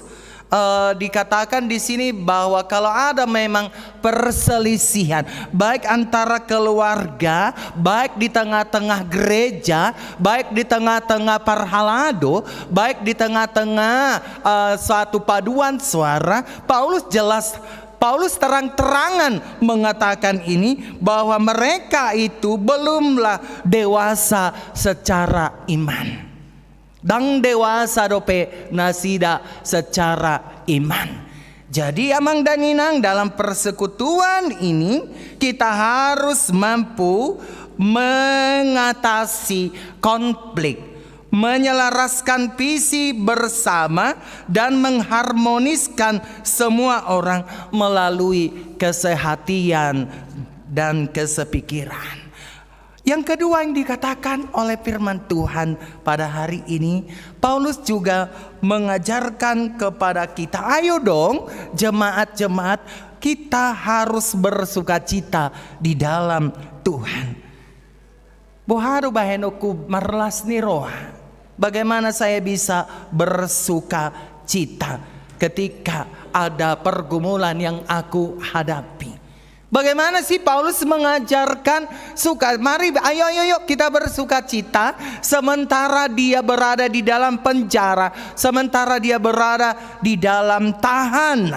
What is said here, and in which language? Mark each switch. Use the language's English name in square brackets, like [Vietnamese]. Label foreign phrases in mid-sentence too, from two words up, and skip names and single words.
[Indonesian] dikatakan di sini bahwa kalau ada memang perselisihan baik antara keluarga, baik di tengah-tengah gereja, baik di tengah-tengah parhalado, baik di tengah-tengah suatu paduan suara, Paulus terang-terangan mengatakan ini, bahwa mereka itu belumlah dewasa secara iman. [Batak Toba] Dang dewasa dope nasida [Indonesian] secara iman. Jadi Amang dan Inang, dalam persekutuan ini kita harus mampu mengatasi konflik, menyelaraskan visi bersama dan mengharmoniskan semua orang melalui kesehatian dan kesepikiran. Yang kedua yang dikatakan oleh firman Tuhan pada hari ini, Paulus juga mengajarkan kepada kita, ayo dong jemaat-jemaat, kita harus bersukacita di dalam Tuhan. [Batak Toba] Boharu bahenoku marlas ni roha. [Indonesian] Bagaimana saya bisa bersuka cita ketika ada pergumulan yang aku hadapi? Bagaimana sih Paulus mengajarkan mari ayo kita bersuka cita sementara dia berada di dalam penjara, sementara dia berada di dalam tahanan.